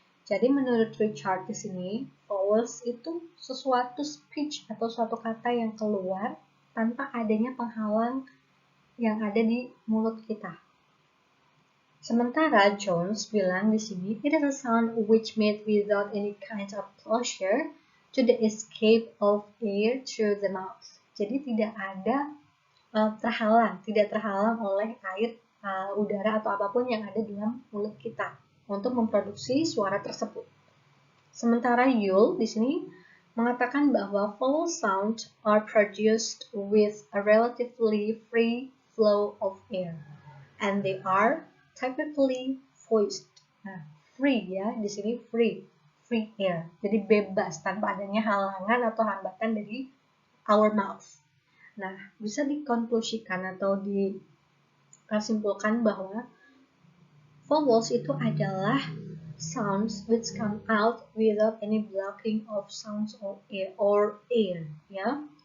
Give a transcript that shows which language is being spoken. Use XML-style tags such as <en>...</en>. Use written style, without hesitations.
<id>Jadi menurut Richard di sini, vowels itu sesuatu speech atau suatu kata yang keluar tanpa adanya penghalang yang ada di mulut kita. Sementara Jones bilang di sini,</id> <en>it is a sound which made without any kind of closure to the escape of air through the mouth.</en> <id>Jadi tidak ada tidak terhalang oleh air, udara atau apapun yang ada dalam mulut kita untuk memproduksi suara tersebut. Sementara Yule di sini mengatakan bahwa</id> <en>vowel sounds are produced with a relatively free flow of air, and they are typically voiced.</en> <id>Nah, free ya, di sini free air. Jadi bebas tanpa adanya halangan atau hambatan dari</id> <en>our mouth.</en> <id>Nah, bisa dikonklusikan atau disimpulkan bahwa vowels itu adalah</id> <en>sounds which come out without any blocking of sounds or air, ya.</en>